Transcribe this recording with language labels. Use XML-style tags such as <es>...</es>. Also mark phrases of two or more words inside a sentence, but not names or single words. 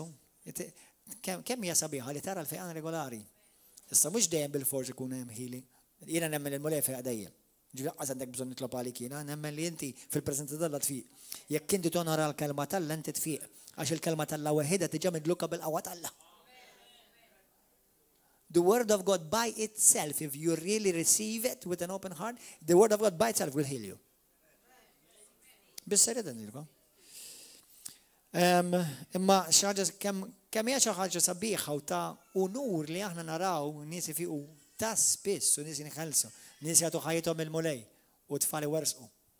<mt>Kemm hija sabiħa li tara l-fejqan regolari. Issa mhux dejjem bil-forsi ikun hemm ħili. Jiena nemmen il-mulej fejqa dejjem. Ġifieri qatt għandek bżonn nitlob għalik jiena, nemmen li inti fil-preżenza Alla tfiq. Jekk inti tonora l-kelma Alla inti tfiq għax il-kelma Alla waħedha tiġa midluka bil-qawwa Alla.</mt> <en>The word of God by itself, if you really receive it with an open heart, the word of God by itself will heal you.</en> <mt>Bis-serjetà nilkom. Imma xaġa kemm hija xi ħaġa sabiħa u ta' unur li aħna naraw nies ifiqu ta' spiss u nies jinħelsu, nies jagħtu ħajjithom il-mulej u tfal iwersqu.</mt>